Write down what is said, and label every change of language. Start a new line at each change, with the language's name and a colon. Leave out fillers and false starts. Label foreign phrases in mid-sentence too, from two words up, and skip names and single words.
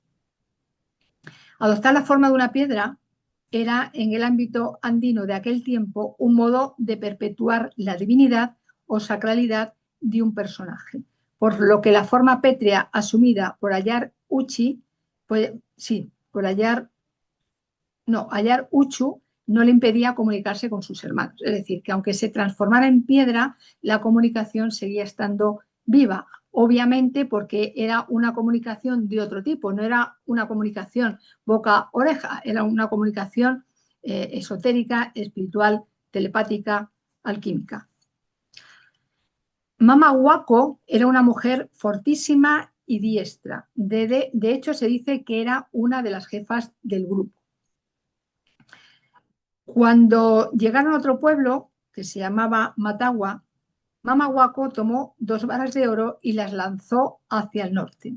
Spanish: Adoptar la forma de una piedra era, en el ámbito andino de aquel tiempo, un modo de perpetuar la divinidad o sacralidad de un personaje, por lo que la forma pétrea asumida por Ayar Uchi pues sí, por hallar Uchu no le impedía comunicarse con sus hermanos. Es decir, que aunque se transformara en piedra, la comunicación seguía estando viva. Obviamente porque era una comunicación de otro tipo, no era una comunicación boca-oreja, era una comunicación esotérica, espiritual, telepática, alquímica. Mama Huaco era una mujer fortísima y diestra. De hecho, se dice que era una de las jefas del grupo. Cuando llegaron a otro pueblo, que se llamaba Matagua, Mama Huaco tomó 2 varas de oro y las lanzó hacia el norte.